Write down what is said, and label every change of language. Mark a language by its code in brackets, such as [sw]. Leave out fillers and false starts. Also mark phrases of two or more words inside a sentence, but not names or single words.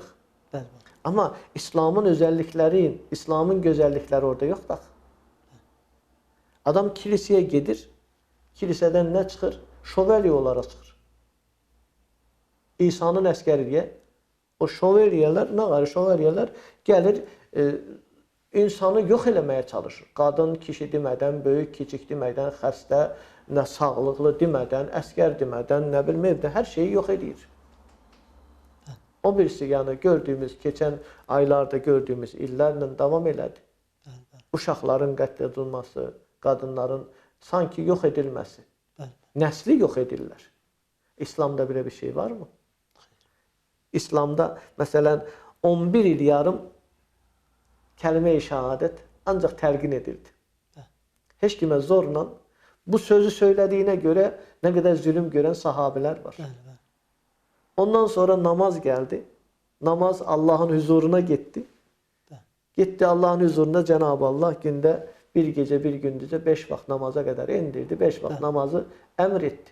[tr] Ama İslam'ın özellikleri, İslam'ın güzellikleri orada yok da. Adam kiliseye gelir, kiliseden ne çıkır? Şövalye olarak çıkır. İsa'nın əskəriyə, o şövalyeler, ne var? Şövalyeler gelir, insanı [az] yox eləməyə çalışır. Qadın, kişi demədən, böyük, kiçik demədən, xəstə, nə sağlıqlı demədən, əskər demədən, nə bilmə evdə hər şeyi yox edir. [tr] O birisi yani gördüğümüz, geçen aylarda gördüğümüz [az] illərlə davam elədi. Uşaqların qətl edilməsi, qadınların sanki yox edilməsi. Nəsli yox edirlər. İslamda belə bir şey var mı? İslamda məsələn 11 il yarım kəlime-i şehadet ancaq təlqin edildi. Heç kimə zorla [tr] bu sözü söylediğine göre ne kadar zulüm gören sahabeler var. Ondan sonra namaz geldi. Namaz Allah'ın huzuruna gitti. Gitti Allah'ın huzurunda Cenab-ı Allah günde bir gece bir gündüzce 5 vakit namaza kadar indirdi. 5 vakit namazı emretti.